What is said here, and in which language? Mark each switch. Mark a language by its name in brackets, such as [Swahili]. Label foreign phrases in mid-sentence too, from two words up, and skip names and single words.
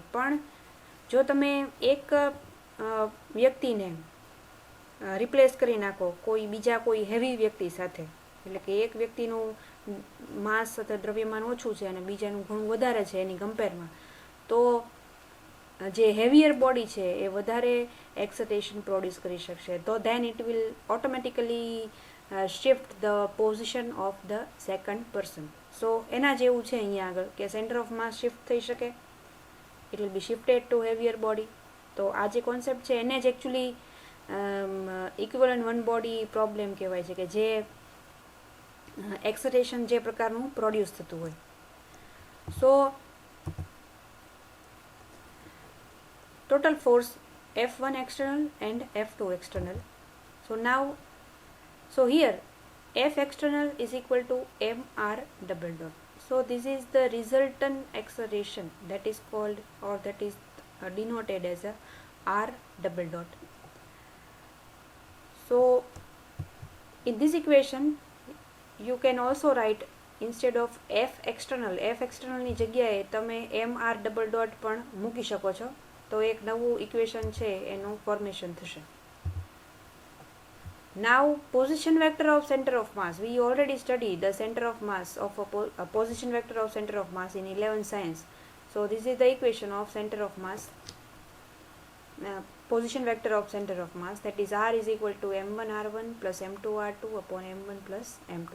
[Gujarati] પણ જો તમે એક વ્યક્તિને રિપ્લેસ કરી નાખો કોઈ હેવી વ્યક્તિ સાથે, એટલે કે એક વ્યક્તિનું માસ અથવા દ્રવ્યમાન ઓછું છે અને બીજાનું ઘણું વધારે છે એની કમ્પેરમાં, તો જે [English] heavier body [Gujarati] છે એ વધારે [English] extension produce [Gujarati] કરી શકશે. [English] તો then it will automatically shift the position of the second person. [Gujarati] So એના જેવું છે અહીંયા આગળ કે [English] center of mass shift [Gujarati] થઈ શકે, [English] it will be shifted to heavier body. [Gujarati] તો આ જે કોન્સેપ્ટ છે એને જ એકચ્યુઅલી [English] equivalent one body problem [Gujarati] કહેવાય છે, કે જે એક્સટેશન જે પ્રકારનું પ્રોડ્યુસ થતું હોય. [English] સો total force F1 external and F2 external. So here F external is equal to mr double dot. So this is the resultant acceleration that is called, or that is denoted as a r double dot. So in this equation you can also write, instead of F external [Gujarati] ની જગ્યાએ તમે [English] mr double dot [Gujarati] પણ મૂકી શકો છો. તો એક નવું ઇક્વેશન છે એનું ફોર્મેશન થશે. [English] Now position vector of center of mass. We already studied the center of mass of a position vector of center of mass in 11th science. So this is the equation of center of mass, position vector of center of mass, that is r is equal to m1 r1 plus m2 r2 upon m1 plus m2.